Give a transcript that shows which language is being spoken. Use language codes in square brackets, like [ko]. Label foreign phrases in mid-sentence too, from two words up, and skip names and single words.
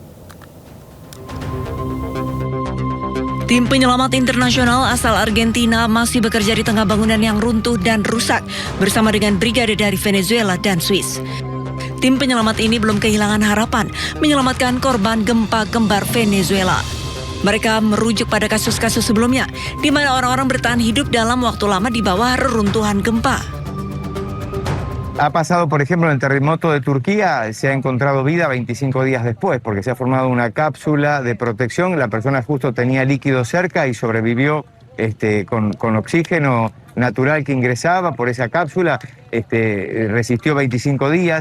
[id] Tim penyelamat internasional asal Argentina masih bekerja di tengah bangunan yang runtuh dan rusak bersama dengan brigade dari Venezuela dan Swiss. Tim penyelamat ini belum kehilangan harapan menyelamatkan korban gempa kembar Venezuela. Mereka merujuk pada kasus-kasus sebelumnya, di mana orang-orang bertahan hidup dalam waktu lama di bawah reruntuhan gempa. [es] Ha pasado, por ejemplo, en el terremoto de Turquía, se ha encontrado vida 25 días después, porque se ha formado una cápsula de protección, la persona justo tenía líquido cerca y sobrevivió con oxígeno natural que ingresaba por esa cápsula, resistió 25 días.